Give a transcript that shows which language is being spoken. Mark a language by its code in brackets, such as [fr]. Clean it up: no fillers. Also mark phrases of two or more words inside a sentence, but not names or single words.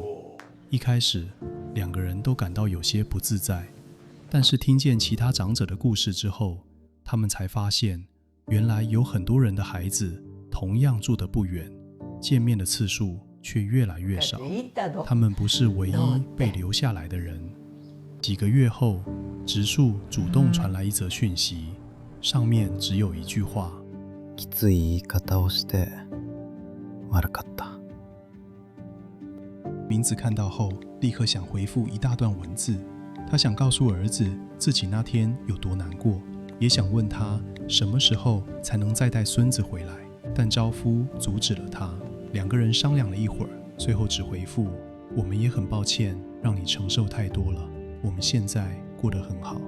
[zh] 一开始，两个人都感到有些不自在，但是听见其他长者的故事之后，他们才发现，原来有很多人的孩子同样住得不远，见面的次数却越来越少。他们不是唯一被留下来的人。几个月后，直树主动传来一则讯息，上面只有一句话： [ja] きつい言い方をして悪かった。 [zh] 明子看到后，立刻想回复一大段文字。他想告诉儿子自己那天有多难过，也想问他什么时候才能再带孙子回来。但昭夫阻止了他。两个人商量了一会儿，最后只回复：我们也很抱歉让你承受太多了，我们现在过得很好。